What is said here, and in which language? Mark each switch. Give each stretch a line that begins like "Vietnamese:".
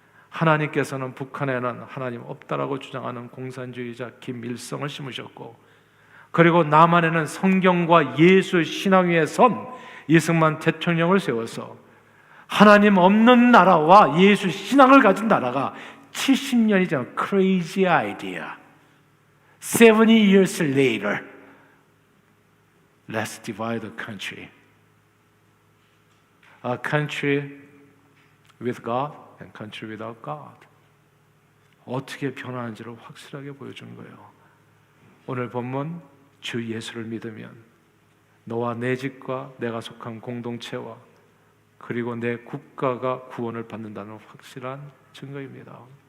Korean: 하나님께서는 북한에는 하나님 없다라고 주장하는 공산주의자 김일성을 심으셨고, 그리고 남한에는 성경과 예수 신앙 위에 선 이승만 대통령을 세워서 하나님 없는 나라와 예수 신앙을 가진 나라가 70년이 전
English: crazy idea. 70 years later, let's divide the country. A country with God and country without God.
Korean: 어떻게 변하는지를 확실하게 보여준 거예요. 오늘 본문, 주 예수를 믿으면 너와 내 집과 내가 속한 공동체와 그리고 내 국가가 구원을 받는다는 확실한 증거입니다.